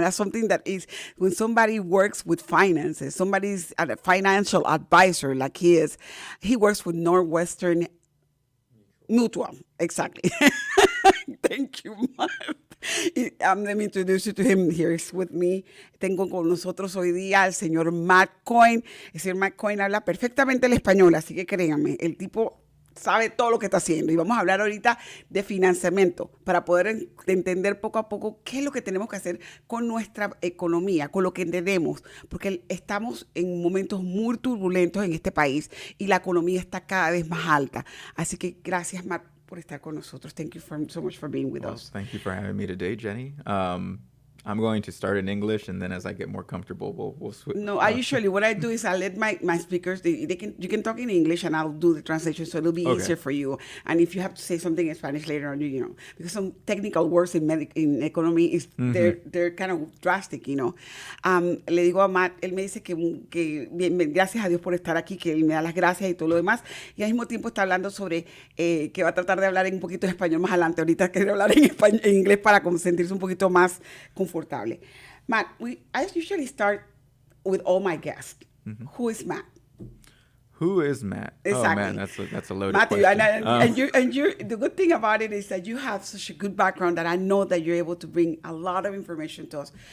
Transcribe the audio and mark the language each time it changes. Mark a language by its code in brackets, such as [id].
[en] And that's something that is, when somebody works with finances, somebody's a financial advisor like he is, he works with Northwestern Mutual. Exactly. Thank you, Matt. Let me introduce you to him. Here is with me. [es] Tengo con nosotros hoy día al señor Matt Cohen. El señor Matt Cohen habla perfectamente el español, así que créanme, el tipo sabe todo lo que está haciendo. Y vamos a hablar ahorita de financiamiento para poder entender poco a poco qué es lo que tenemos que hacer con nuestra economía, con lo que tenemos, porque estamos en momentos muy turbulentos en este país y la economía está cada vez más alta. Así que gracias, Matt, por estar con nosotros. [en] Thank you so much for being with us. Thank you for having me today, Jenny. I'm going to start in English, and then as I get more comfortable, we'll switch. No, I usually, what I do is I let my speakers, you can talk in English, and I'll do the translation, so it'll be easier for you. And if you have to say something in Spanish later on, because some technical words in economy, they're kind of drastic, [es] Le digo a Matt, él me dice que bien, gracias a Dios por estar aquí, que él me da las gracias y todo lo demás, y al mismo tiempo está hablando sobre que va a tratar de hablar en un poquito de español más adelante. Ahorita quiere hablar en inglés para sentirse un poquito más confortable. [en] Matt, I usually start with all my guests. Mm-hmm. Who is Matt? Who is Matt? Exactly. Oh man, that's a loaded Matthew, question. And you're the good thing about it is that you have such a good background that I know that you're able to bring a lot of information to us.